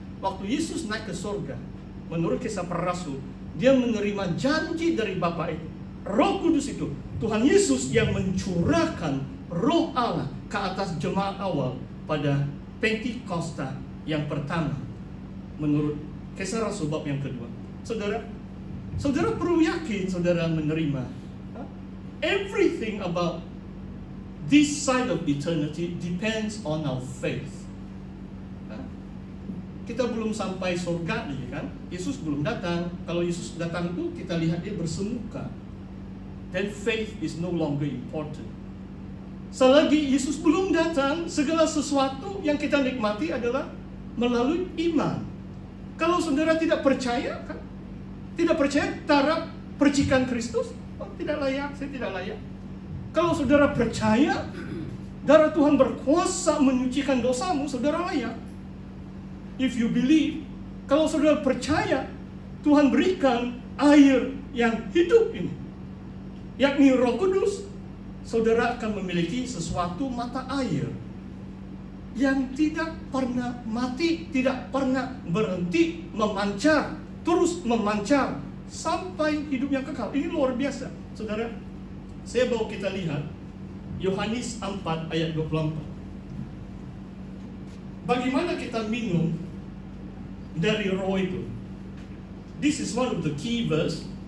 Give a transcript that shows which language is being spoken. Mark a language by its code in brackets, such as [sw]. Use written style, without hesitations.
[id] Waktu Yesus naik ke surga, menurut kisah para rasul, dia menerima janji dari Bapa itu. Roh Kudus itu, Tuhan Yesus yang mencurahkan Roh Allah ke atas jemaat awal pada Pentakosta yang pertama, menurut kisah rasul bab yang kedua. Saudara perlu yakin saudara menerima. [en] Everything about this side of eternity depends on our faith. [id] Kita belum sampai surga nih kan? Yesus belum datang. Kalau Yesus datang tuh kita lihat dia bersemuka. [en] Then faith is no longer important. [id] Selagi Yesus belum datang, segala sesuatu yang kita nikmati adalah melalui iman. Kalau saudara tidak percaya kan? Tidak percaya darah percikan Kristus, oh tidak layak, saya tidak layak. Kalau saudara percaya Darah Tuhan berkuasa menyucikan dosamu, saudara layak. [en] If you believe, [id] kalau saudara percaya, Tuhan berikan air yang hidup ini, yakni Roh Kudus, saudara akan memiliki sesuatu mata air yang tidak pernah mati, tidak pernah berhenti memancar, terus memancar sampai hidup yang kekal. Ini luar biasa, saudara. Saya bawa kita lihat Yohanes 4 ayat 24. Bagaimana kita minum dari roh itu? [en] This is one of the key verse.